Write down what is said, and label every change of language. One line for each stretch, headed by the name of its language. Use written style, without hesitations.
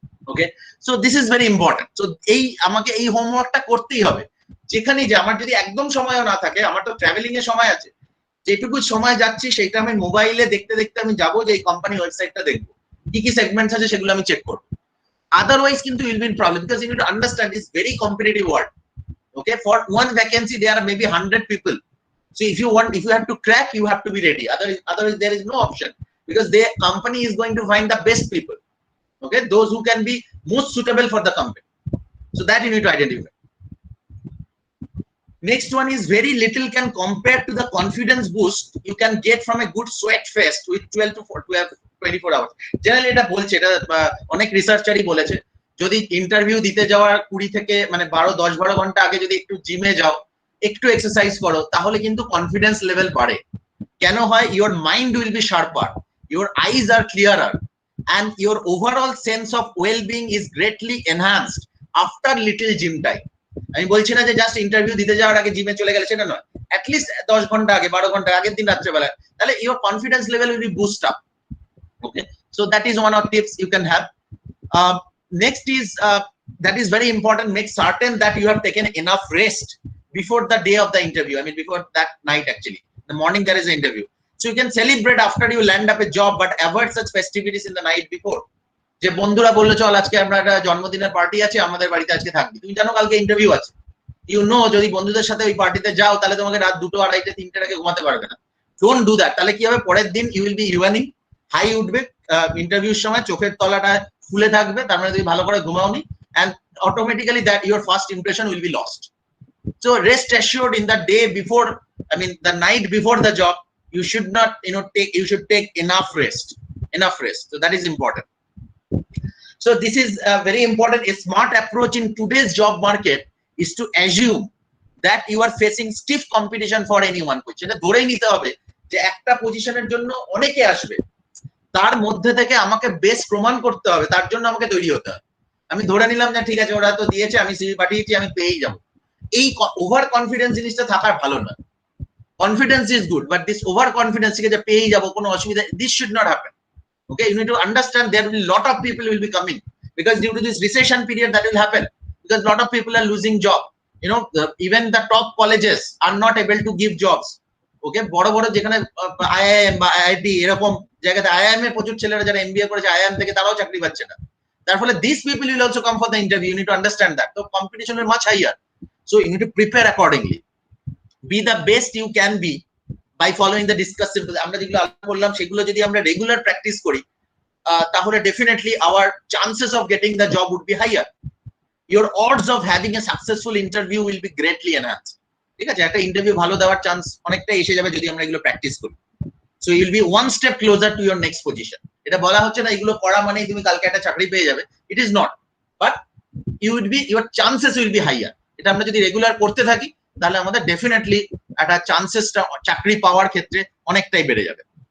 English: Okay, so this is very important.
Bangla: So আমাকে এই হোমওয়ার্কটা করতেই হবে, যেখানে যে আমার যদি একদম সময়ও না থাকে, আমার তো ট্রাভেলিং এর সময় আছে, যেটুকু সময় যাচ্ছি সেইটা আমি মোবাইলে দেখতে দেখতে আমি যাবো যে এই কোম্পানি ওয়েবসাইটটা দেখবো, কি কি সেগমেন্টস আছে সেগুলো আমি চেক করবো।
English: Otherwise
Bangla: কিন্তু
English: you'll be in problem because you need to understand it's very competitive world. Okay, for one vacancy there are maybe 100 people, so if you have to crack, you have to be ready, otherwise there is no option, because the company is going to find the best people, okay, those who can be most suitable for the company, so that you need to identify. Next one is very little can compare to the confidence boost you can get from a good sweat fest with 12 to 24 hours.
Bangla: Generally এটা বলছে, এটা অনেক রিসার্চারই বলেছে, যদি interview দিতে যাওয়ার 20 থেকে মানে 10-12 ঘন্টা আগে যদি একটু জিমে যাও, একটু এক্সারসাইজ করো, তাহলে কিন্তু কনফিডেন্স লেভেল বাড়ে। কেন হয়,
English: Your mind will be sharper, your eyes are clearer, and your overall sense of well-being is greatly enhanced after little gym time.
Bangla: আমি বলছি না যে জাস্ট ইন্টারভিউ দিতে যাওয়ার আগে জিমে চলে গেলে, সেটা নয়, অ্যাটলিস্ট 10 ঘন্টা আগে, 12 ঘন্টা আগের দিন রাত্রেবেলা, তাহলে
English: Your confidence level will be boost up. Okay, so that is one of tips you can have. Next is that is very important, make certain that you have taken enough rest before the day of the interview, I mean before that night, actually the morning there is an interview, so you can celebrate after you land up a job, but avoid such festivities in the night before.
Bangla: যে বন্ধুরা বললো চল আজকে আমরা একটা জন্মদিনের party আছে, আমাদের বাড়িতে আজকে থাকবি, তুমি জানো কালকে ইন্টারভিউ আছে, ইউ নো যদি বন্ধুদের সাথে ওই পার্টিতে যাও তাহলে তোমাকে রাত 2টো, 2:30, 3টের আগে ঘুমাতে পারবে না।
English: Don't do that.
Bangla: তাহলে কি হবে, পরের দিন
English: you will be yawning,
Bangla: হাই উঠবে, ইন্টারভিউর সময় চোখের তলাটা ফুলে থাকবে, তার মানে তুমি ভালো করে ঘুমাওনি,
English: and automatically that your first impression will be lost. So rest assured, in the day before, I mean the night before the job, you should not you should take enough rest, so that is important. So this is very important. A smart approach in today's job market is to assume that you are facing stiff competition for any one position.
Bangla: এটা ধরেই নিতে হবে যে একটা পজিশনের জন্য অনেকে আসবে, তার মধ্যে থেকে আমাকে বেস্ট প্রমাণ করতে হবে, তার জন্য আমাকে তৈরি হতে হবে। আমি ধরে নিলাম যে ঠিক আছে ওরা তো দিয়েছে, আমি সিভি পাঠিয়েছি, আমি পেয়েই যাবো, এই ওভার কনফিডেন্স জিনিসটা থাকার ভালো না।
English: confidence is good, but this over confidence
Bangla: থেকে যে পেয়ে যাবো কোনো অসুবিধা,
English: This should not happen. Okay, you need to understand there will be lot of people will be coming because due to this recession period that will happen, because lot of people are losing job. You know, even the top colleges are not able to give jobs.
Bangla: Okay, বড় বড় যেখানে IIM বা IIT এরকম জায়গাতে IIM এ প্রচুর ছেলেরা যারা MBA করেছে IIM থেকে তারাও চাকরি পাচ্ছে না। তার ফলে
English: these people will also come for the interview. You need to understand that. So competition is much higher. So you need to prepare accordingly. Be the best you can be by following the discussed.
Bangla: আমরা যেগুলো আলোচনা করলাম সেগুলো যদি আমরা regular practice করি তাহলে definitely
English: our chances of getting the job would be higher. Your odds of having a successful interview will be greatly enhanced.
Bangla: ঠিক আছে, একটা ইন্টারভিউ ভালো দেওয়ার চান্স অনেকটাই এসে যাবে যদি আমরা এগুলো প্র্যাকটিস করি।
English: So you will be one step closer to your next position.
Bangla: এটা বলা হচ্ছে না এগুলো করা মানেই তুমি কালকে একটা চাকরি পেয়ে যাবে,
English: It is not, but you will be, your chances will be higher.
Bangla: এটা আমরা যদি রেগুলার করতে থাকি তাহলে আমাদের ডেফিনেটলি একটা চান্সেসটা চাকরি পাওয়ার ক্ষেত্রে অনেকটাই বেড়ে যাবে।